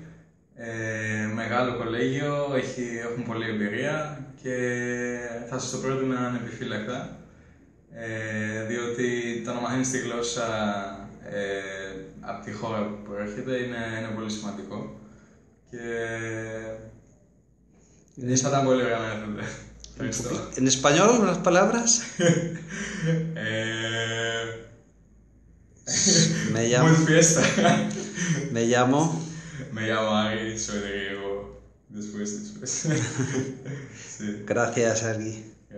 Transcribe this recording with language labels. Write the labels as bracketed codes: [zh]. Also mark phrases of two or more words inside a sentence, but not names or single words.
[el] Μεγάλο κολέγιο, έχουν πολλή εμπειρία και θα σας το πρότεινα ανεπιφύλακτα. Διότι το να μαθαίνεις τη γλώσσα από τη χώρα που προέρχεται είναι πολύ σημαντικό και θα ήταν πολύ ωραία να έρθετε. Ευχαριστώ. [es] En español, unas palabras. Me llamo. Muy fiesta. Me llamo. Me llamo Ari, soy de griego. Después. Sí. Gracias, Ari.